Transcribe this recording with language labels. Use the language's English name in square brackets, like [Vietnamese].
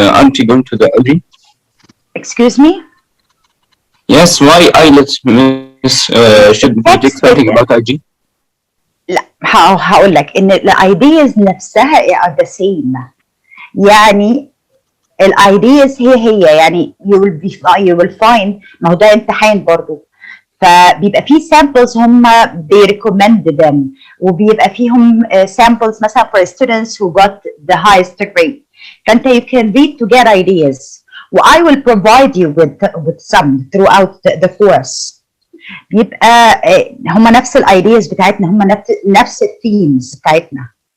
[English] Aren't you going to the IG? Excuse me? Yes, why IELTS, Miss? Should we take something about IG? [Arabic] لا هقول لك ان الايدياز نفسها [English] are the same. [Arabic] يعني الايدياز هي يعني [English] you will find [Arabic] ما هو ده امتحان برضو فبيبقى فيه [English] samples هم they recommend them وبيبقى فيهم samples مثلا for students who got the highest grade فانت you can read to get ideas I will provide you with some throughout the course. [Arabic] بيبقى هم نفس الايدياز بتاعتنا هم نفس الثيمز بتاعتنا.